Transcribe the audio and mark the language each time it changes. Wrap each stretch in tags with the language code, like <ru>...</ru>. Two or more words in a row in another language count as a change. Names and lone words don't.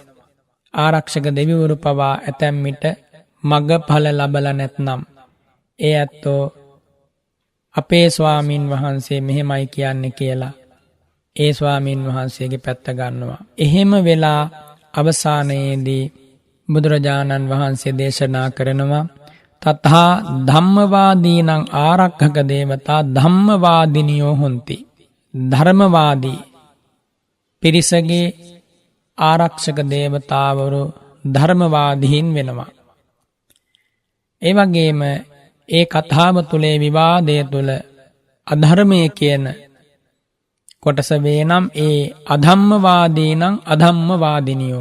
<si>ආරක්ෂක දෙවිවරු පවා ඇතැම් විට මගඵල ලබලා නැත්නම් ඒ ඇත්තෝ අපේ ස්වාමින් වහන්සේ මෙහෙමයි කියන්නේ කියලා ඒ ස්වාමින් වහන්සේගේ පැත්ත ගන්නවා. එහෙම වෙලා අවසානයේදී බුදුරජාණන් වහන්සේ දේශනා කරනවා</si> <pi>තථා ධම්මවාදීනං ආරක්ඛක දේවතා ධම්මවාදිනියෝ හොಂತಿ.</pi> <si>ධර්මවාදී පිරිසගේ ආරක්ෂක දේවතාවරු ධර්මවාදීන් වෙනවා. ඒ වගේම ඒ කතාව තුලේ විවාදය තුල අධර්මය කියන කොටස වේනම් ඒ</si> <pi>අධම්මවාදීනං අධම්මවාදිනියෝ.</pi>